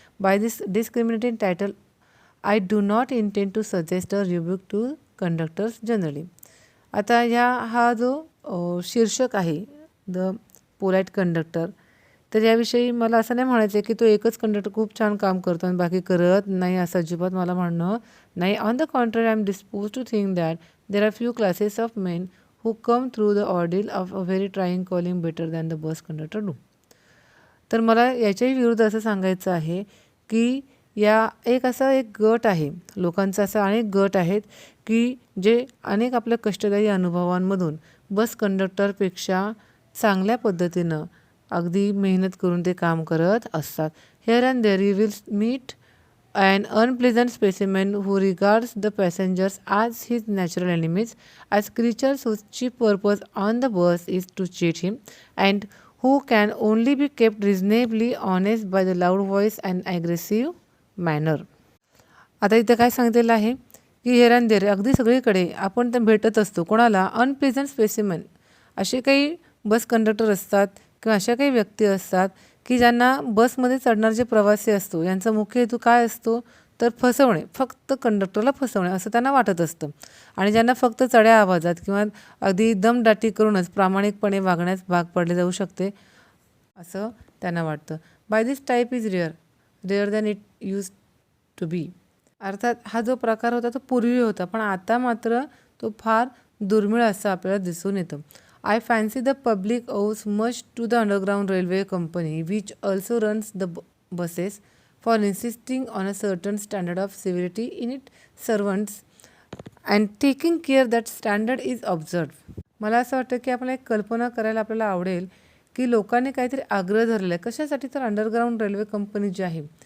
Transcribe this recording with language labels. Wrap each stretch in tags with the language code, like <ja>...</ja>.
<en>By this discriminating title I do not intend to suggest a rebuke to conductors generally.</en> <mr>आता हा जो शीर्षक आहे</mr> <en>the polite conductor,</en> <mr>तर याविषयी मला असं नाही म्हणायचं आहे की तो एकच कंडक्टर खूप छान काम करतो आणि बाकी करत नाही, असं अजिबात मला म्हणणं नाही.</mr> <en>On the contrary I am dispose to think that there are few classes of men who come through the ordeal of a very trying calling better than the bus conductor do.</en> <mr>तर मला याच्याही विरुद्ध असं सांगायचं आहे की एक गट आहे लोकांचा, असा अनेक गट आहेत की जे अनेक आपल्या कष्टदायी अनुभवांमधून बस कंडक्टरपेक्षा चांगल्या पद्धतीनं अगदी मेहनत करून ते काम करत असतात.</mr> <en>Here and there you will meet an unpleasant specimen who regards the passengers as his natural enemies, as creatures whose chief purpose on the bus is to cheat him, and who can only be kept reasonably honest by the loud voice and aggressive manner.</en> <mr>आता इथे काय सांगितलेलं आहे की</mr> <en>here and there</en> <mr>अगदी सगळीकडे आपण ते भेटत असतो. कोणाला?</mr> <en>Unpleasant specimen.</en> <mr>असे काही बस कंडक्टर असतात किंवा अशा काही व्यक्ती असतात की ज्यांना बसमध्ये चढणारे जे प्रवासी असतो यांचा मुख्य हेतू काय असतो तर फसवणे, फक्त कंडक्टरला फसवणे असं त्यांना वाटत असतं. आणि ज्यांना फक्त चढ्या आवाजात किंवा अगदी दमदाटी करूनच प्रामाणिकपणे वागण्यास भाग पडले जाऊ शकते असं त्यांना वाटतं.</mr> <en>By this type is rare than it use to be.</en> <mr>अर्थात हा जो प्रकार होता तो पूर्वी होता, पण आता मात्र तो फार दुर्मिळ असं आपल्याला दिसून येतं.</mr> <en>I fancy the public owes much to the Underground Railway Company, which also runs the buses, for insisting on a certain standard of civility in its servants and taking care that standard is observed.</en> <mr>मला असं वाटतं की आपल्याला एक कल्पना करायला आपल्याला आवडेल की लोकांनी काहीतरी आग्रह धरला आहे. कशासाठी? तर अंडरग्राऊंड रेल्वे कंपनी जी आहे</mr>